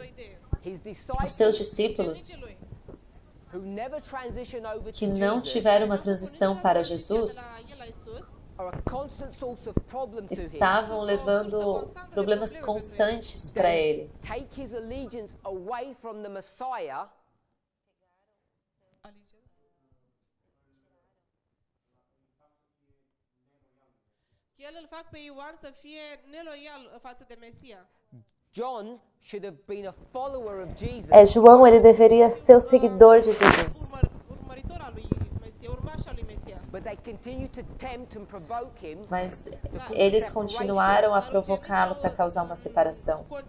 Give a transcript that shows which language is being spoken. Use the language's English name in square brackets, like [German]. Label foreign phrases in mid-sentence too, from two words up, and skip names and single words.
[Portuguese] Os seus discípulos, que não tiveram uma transição para Jesus, estavam levando problemas constantes para ele. [Romanian] Que el îl fac pe Ioan să fie neloial față de Mesia. [Portuguese] João, ele deveria ser o seguidor de Jesus. Mas eles continuaram a provocá-lo para causar uma separação.